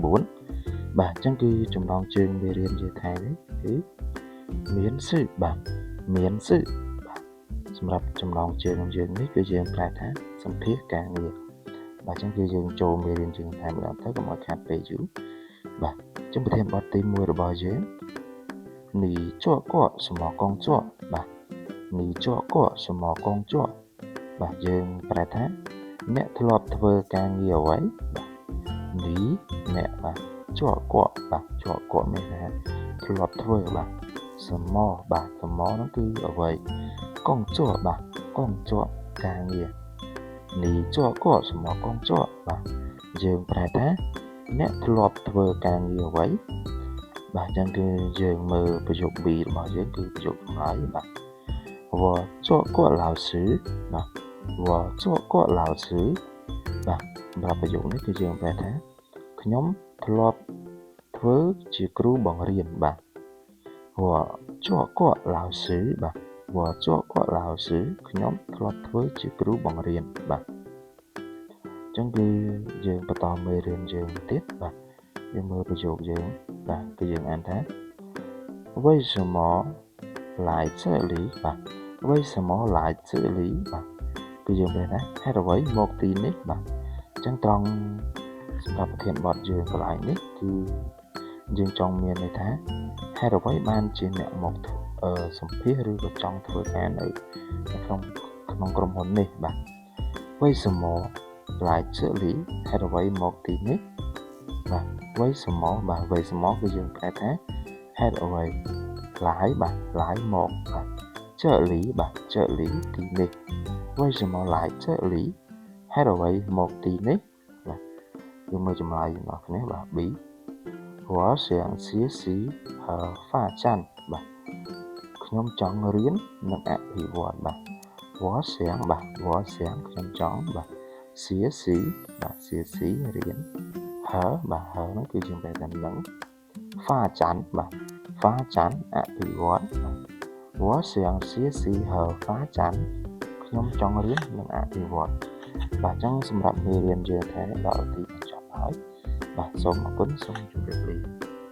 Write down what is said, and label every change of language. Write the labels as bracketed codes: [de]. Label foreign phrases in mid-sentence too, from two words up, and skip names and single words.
[km] 9 បាទអញ្ចឹងគឺចំណងជើងមេរៀនថ្ងៃនេះគឺមានស៊ឺបាទមានស៊ឺបាទសម្រាប់ចំណងជើងយើងនេះគឺយើងប្រែថាសម្ភាសការងារបាទអញ្ចឹងគឺយើងចូលមេរៀនយើងតែម្ដងទៅកុំឲ្យខាតពេលយូរបាទអញ្ចឹងប្រធានបទទី1របស់យើង [zh] 你做过什么工作 [km] បាទ [zh] 你做过什么工作 [km] បាទ យើងប្រែថាអ្នកធ្លាប់ធ្វើការងារអ្វីបាទ你អ្នកបាទជាប់កក់បាទជាប់កក់មានថាធ្លាប់ធ្វើបាទ什么បាទ什么នោះគឺអ្វី工作បាទ工作ការងារ [zh] 你做过什么工作 [km] បាទយើងប្រែថាអ្នកធ្លាប់ធ្វើការងារអ្វីបាទអញ្ចឹងគឺយើងមើលប្រយោគ B របស់យើងគឺប្រយោគចម្លើយបាទ [zh] 我做过老 [km] 师បាទ [zh] 我做过老师 [km] បាទសម្រាប់ប្រយោគនេះគឺយើងប្រែថាខ្ញុំធ្លាប់ធ្វើជាគ្រូបង្រៀនបាទ [zh] 我做过老师 [km] បាទ [zh] 我做过老师 [km] ខ្ញុំធ្លាប់ធ្វើជាគ្រូបង្រៀនបាទអញ្ចឹងគឺយើងបន្តមេរៀនយើងទៀតបាទយើងមើលប្រយោគយើងបាទគឺយើងអានថា为什 [zh] 么来这里 [km] បាទ [zh] 为什么来这里 [km] បាទគឺយើងនិយាយថាហេតុអ្វីមកទីនេះបាទអញ្ចឹងត្រង់សម្រាប់ប្រធានបទយើងកន្លែងនេះគឺយើងចង់មានន័យថាហេតុអ្វីបានជាអ្នកមកសម្ភាស ឬក៏ចង់ធ្វើការនៅក្នុងក្រុមហ៊ុននេះបាទ [zh] 为什么来这里 [km] ហេតុអ្វីមកទីនេះបាទ为什么បាទ为什么គឺយើងប្រែថា ហេតុអ្វី来បាទ来មកបាទ这里បាទ这里ទីនេះ [zh] 为什么来这里 [km] ហេតុអ្វីមកទីនេះបាទ យើងមើលចម្លើយរបស់គ្នាបាទ B [zh] 我想学习和发展 [km] បាទខ្ញុំចង់រៀ ននិងអភិវឌ្ឍបាទ [zh] 我想 [km] បាទ [zh] 我想 [km] ខ្ញុំចង់បាទ学习បាទ学习រៀនហើបាទហើនោះគឺយើងបែរទៅនឹង发展បាទ发展អភិវឌ្ឍបាទ [zh] 我想学习和发展 [km] ខ្ញុំចង់រៀននិងអភិវឌ្ឍបាទអញ្ចឹងសម្រាប់មេរៀនយើងថ្ងៃនេះដល់ទីបញ្ចប់ហើយបាទសូមអរគុណសូមជម្រាបលា